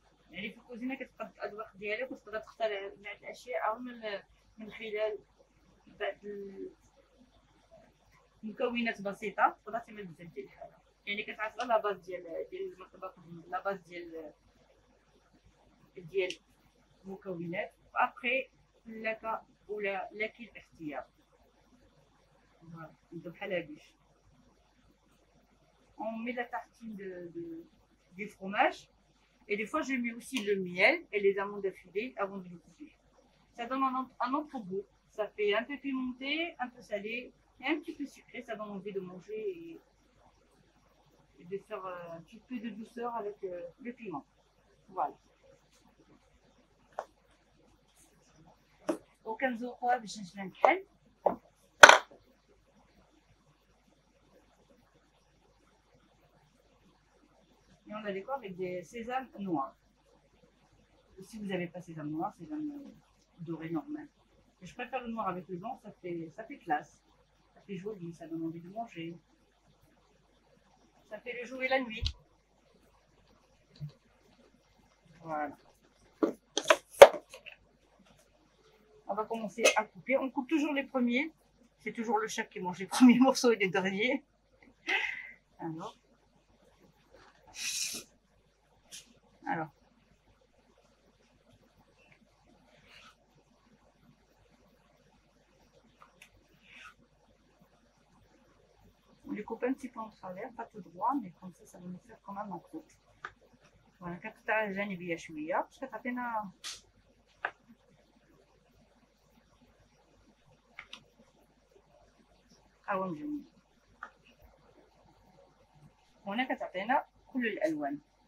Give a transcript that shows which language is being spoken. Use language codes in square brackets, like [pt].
[ar] يعني في الكوزينه كتبقى الاذواق ديالك وتقدر تختار بعض الاشياء او من خلال بعض المكونات بسيطه تقدر تعمل بزاف ديال الحاجات. يعني كتعرف غير لا باز ديال المطبخ، لا باز ديال المكونات، وابخي لك ولا لك الاختيار. نبدا بحال هادي. [fr] On met la tartine du fromage et des fois je mets aussi le miel et les amandes affilées avant de le couper. Ça donne un autre goût. Ça fait un peu pimenté, un peu salé et un petit peu sucré, ça donne envie de manger et de faire un petit peu de douceur avec le piment. Voilà. [ar] وكنزوقوها باش نشبه الكحل. [fr] Et on la décore avec des sésames noirs. Et si vous n'avez pas sésame noir, sésame doré normal. Et je préfère le noir avec le blanc, ça fait classe. Ça fait joli, ça donne envie de manger. Ça fait le jour et la nuit. Voilà. On va commencer à couper. On coupe toujours les premiers. C'est toujours le chef qui mange les premiers morceaux et les derniers. Alors. On les coupe un petit peu en travers, pas tout droit, mais comme ça va nous faire quand même un croûte. [ar] Voilà, كنقطع الجانبية شوية باش كتعطينا قوام جميل. هنا كتعطينا كل الألوان.